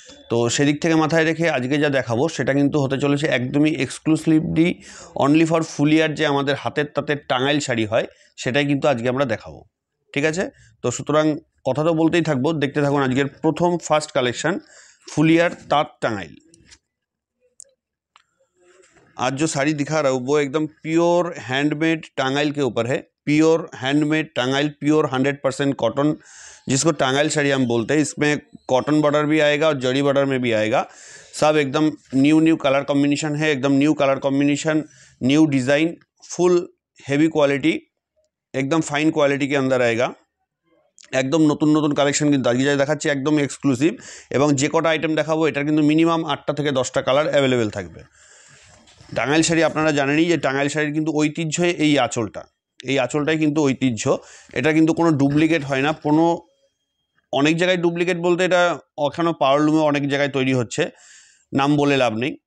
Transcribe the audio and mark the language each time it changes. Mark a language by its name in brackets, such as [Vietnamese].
[Bangla] তো সেদিক থেকে মাথায় রেখে আজকে যা দেখাবো সেটা কিন্তু হতে চলেছে একদমই এক্সক্লুসিভলি অনলি ফর ফুলিয়ার যে আমাদের হাতের তাঁতের টাঙ্গাইল শাড়ি হয়, সেটাই কিন্তু আজকে আমরা দেখাবো। ঠিক আছে? তো সুতরাং কথা তো বলতেই থাকবো, দেখতে থাকুন আজকের ফার্স্ট কালেকশন ফুলিয়ার ताँत टांगाइल। [Hindi] आज जो साड़ी दिखा रहा हूँ वो एकदम प्योर हैंडमेड टांगाइल के ऊपर है। Pure handmade Tangail, pure 100% cotton, जिसको टांगाइल साड़ी हम बोलते हैं। इसमें कॉटन बॉर्डर भी आएगा और जड़ी बॉर्डर में भी आएगा। सब एकदम न्यू कलर कॉम्बिनेशन है, एकदम new colour combination, new design, full heavy quality, एकदम फाइन क्वालिटी के अंदर आएगा। [Bangla] একদম নতুন নতুন কালেকশন কিন্তু আজকে যা দেখাচ্ছি একদম এক্সক্লুসিভ, এবং যে কটা আইটেম দেখাবো এটার কিন্তু মিনিমাম 8টা থেকে 10টা কালার অ্যাভেলেবেল থাকবে। টাঙ্গাইল শাড়ি আপনারা জানেনই যে টাঙ্গাইল শাড়ির কিন্তু ঐতিহ্য এই আঁচলটাই কিন্তু ঐতিহ্য। এটা কিন্তু কোনো ডুপ্লিকেট হয় না, কোনো অনেক জায়গায় ডুপ্লিকেট বলতে এটা এখনও পাওয়ারলুমে অনেক জায়গায় তৈরি হচ্ছে, নাম বলে লাভ নেই।